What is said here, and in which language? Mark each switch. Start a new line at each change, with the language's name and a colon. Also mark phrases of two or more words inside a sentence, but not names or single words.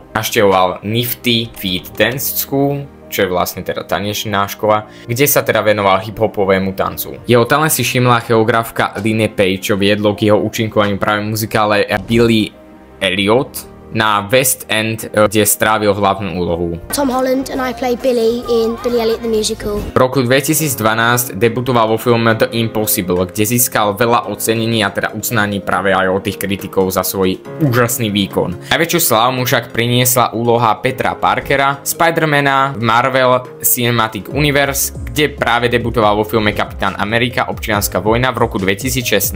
Slovak: Navštevoval Nifty Feet Dance School, čo je vlastne teda tanečná škola, kde sa teda venoval hip-hopovému tancu. Jeho talent si všimla choreografka Line Page, čo viedlo k jeho účinkovaniu práve v muzikále Billy Elliot na West End, kde strávil hlavnú úlohu.
English: Tom Holland and I play Billy in Billy Elliot the Musical.
Slovak: V roku 2012 debutoval vo filme The Impossible, kde získal veľa ocenení a teda uznaní práve aj od tých kritikov za svoj úžasný výkon. Najväčšiu slávu mu však priniesla úloha Petra Parkera, Spidermana v Marvel Cinematic Universe, kde práve debutoval vo filme Kapitán Amerika Občianska vojna v roku 2016.